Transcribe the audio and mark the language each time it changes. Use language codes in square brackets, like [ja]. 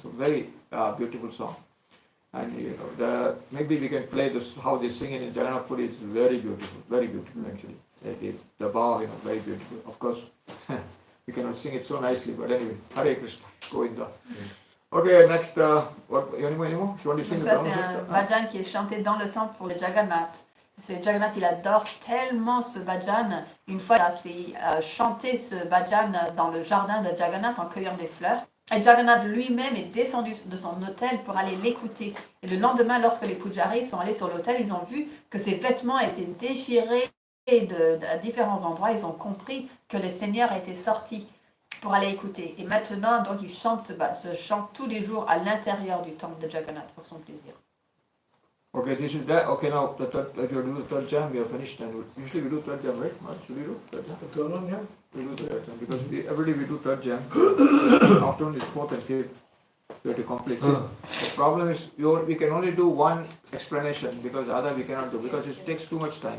[en] So very beautiful song. And maybe we can play this, how they sing it in Jagannath Puri. It's very beautiful actually. The bow, very beautiful. Of course, we cannot sing it so nicely, but anyway, Hare Krishna, Govinda. Okay, next, what, anymore? You want to sing [fr] Ça, c'est un bhajan qui est chanté dans le temple pour le Jagannath. Jagannath, il adore tellement ce bhajan. Une fois, il a chanté ce bhajan dans le jardin de Jagannath en cueillant des fleurs. Et Jagannath lui-même est descendu de son autel pour aller l'écouter. Et le lendemain, lorsque les pujaris sont allés sur l'autel, ils ont vu que ses vêtements étaient déchirés à différents endroits. Ils ont compris que le Seigneur était sorti pour aller écouter. Et maintenant, donc, il chante ce chant tous les jours à l'intérieur du temple de Jagannath pour son plaisir. [en] Okay, this is that. Okay, now if you do the third jam, we are finished. And usually we do third jam, right? Should we do third jam? The third one, yeah. We do the third jam because every day we do third jam. Afternoon is fourth and fifth. We have to complete it. The problem is we can only do one explanation because other we cannot do because it takes too much time.